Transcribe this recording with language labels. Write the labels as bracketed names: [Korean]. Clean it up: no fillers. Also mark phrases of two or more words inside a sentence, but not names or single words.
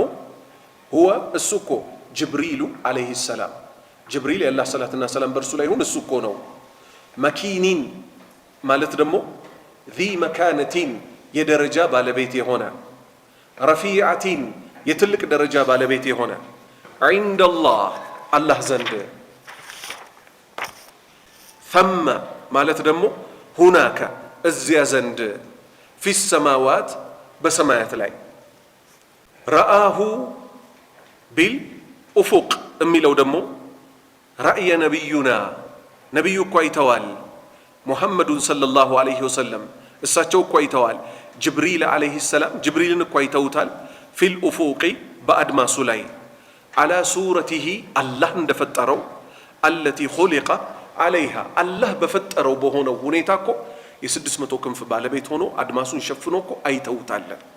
[Amharic] هو እሱኮ ጅብሪሉ [Arabic] عليه السلام [Amharic] ጅብሪል የአላህ ሰላትና ሰላም በርሱ ላይ ይሁን እሱኮ ነው መኪኒን ማለት ደግሞ [Arabic] ذي مكانة [Amharic] የደረጃ ባለቤት የሆነ ረፊዓቲን የትልቅ ደረጃ ባለቤት የሆነ [Arabic] عند الله [Amharic] አላህ ዘንድ ثم ማለት ደግሞ ሁናከ እዚያ ዘንድ [Arabic] في السماوات [Amharic] በሰማያት ላይ ረአሁ ቢልኡፉቅ የሚለው ደግሞ [Arabic] رأى نبينا [Amharic] ነቢዩ እኮ አይተዋል ሙሐመዱን [Arabic] صلى الله عليه وسلم [Amharic] እሳቸው እኮ አይተዋል ጅብሪል [Arabic] عليه السلام [Amharic] ጅብሪልን እኮ አይተውታል ፊልኡፉቂ በአድማሱ ላይ [Arabic] على صورته [Amharic] አላህ እንደፈጠረው [Arabic] التي خلق عليها [Amharic] አላህ በፈጠረው በሆነው ሁኔታ እኮ የ600 ክንፍ ባለቤት ሆኖ አድማሱን ሸፍኖ እኮ አይተውታል